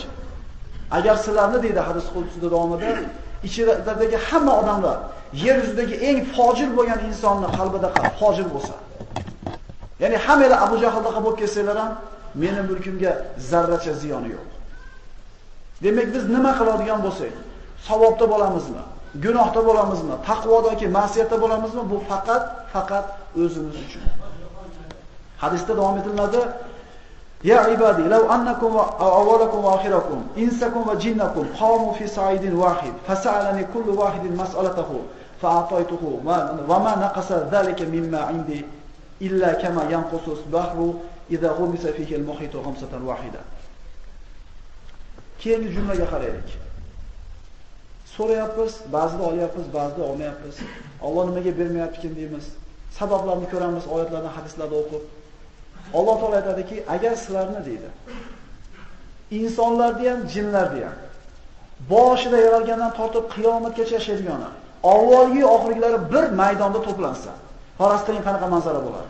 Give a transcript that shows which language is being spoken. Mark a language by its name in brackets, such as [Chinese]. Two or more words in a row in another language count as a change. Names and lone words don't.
[Uzbek] Agar sizlarni deydi hadis qudusida davomida, ichidagi hamma odamlar yer yuzidagi eng fojir bo'lgan insonni qalbida fojir bo'lsa, ya'ni hammalar Abu Jahldaqa bo'lib kelsanglar ham, meni mulkimga zarracha ziyoni yo'q. Demak, biz nima qiladigan bo'lsak, savobda bo'lamizmi, gunohda bo'lamizmi, taqvodagi ma'siyatda bo'lamizmi, bu faqat o'zimiz uchun. Hadisda davom etiladi: [Arabic] "يا عبادي لو أنكم وأولكم وآخركم إنسكم وجنكم قاموا في صعيد واحد فسألني كل واحد مسألته فأعطيته وما نقص ذلك مما عندي إلا كما ينقص البحر إذا غمس فيه المخيط غمسة واحدة." [Uzbek] Keyingi jumlaga qaraylik. So'rayapmiz, ba'zida olyapmiz, ba'zida olmayapmiz. Alloh nimaga bermayapti deymiz. Sabablarni ko'ramiz oyatlardan, hadislarda o'qib. Alloh taolo aytadiki, agar sizlarni deydi, insonlarni ham, jinlarni ham boshida yaralgandan tortib qiyomatgacha yashaydiganlar, avvalgi oxirgilari bir maydonda to'plansa, farasting qanaqa manzara bo'ladi?